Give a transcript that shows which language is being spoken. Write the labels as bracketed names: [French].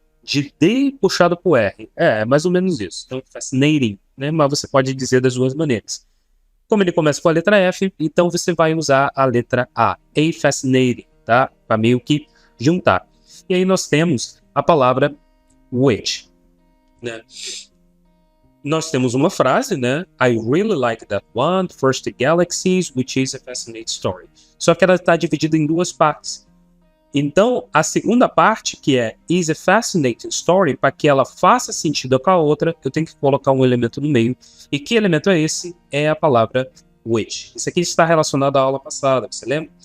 [Portuguese] de D puxado pro R. É mais ou menos isso. Então, fascinating, né? Mas você pode dizer das duas maneiras. Como ele começa com a letra F, então você vai usar a letra A. [English] A fascinating, [Portuguese] tá? Para meio que juntar. E aí nós temos a palavra which, né? Nós temos uma frase, né? [English] I really like that one, First the Galaxies, which is a fascinating story. [Portuguese] Só que ela está dividida em duas partes. Então, a segunda parte, que é [English] is a fascinating story, [Portuguese] para que ela faça sentido com a outra, eu tenho que colocar um elemento no meio. E que elemento é esse? É a palavra which. Isso aqui está relacionado à aula passada, você lembra?